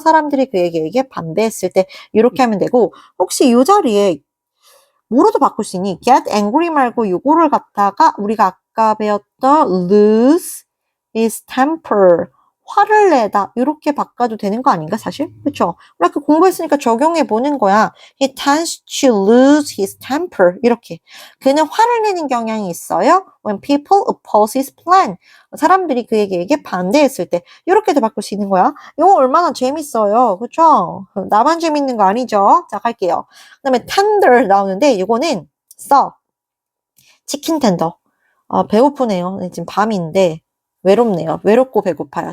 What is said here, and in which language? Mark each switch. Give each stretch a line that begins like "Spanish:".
Korean: 사람들이 그에게 반대했을 때, 이렇게 하면 되고, 혹시 이 자리에 뭐로도 바꿀 수 있니?
English: get angry
Korean: 말고 요거를 갖다가 우리가 아까 배웠던
English: lose his temper.
Korean: 화를 내다. 이렇게 바꿔도 되는 거 아닌가, 사실? 그쵸? 우리 아까 공부했으니까 적용해 보는 거야.
English: He tends to lose his temper.
Korean: 이렇게. 그는 화를 내는 경향이 있어요.
English: When people oppose his plan.
Korean: 사람들이 그에게 반대했을 때. 이렇게도 바꿀 수 있는 거야. 이거 얼마나 재밌어요. 그쵸? 나만 재밌는 거 아니죠? 자, 갈게요. 그 다음에 tender 나오는데, 이거는 치킨 텐더. 배고프네요. 지금 밤인데. 외롭네요. 외롭고 배고파요.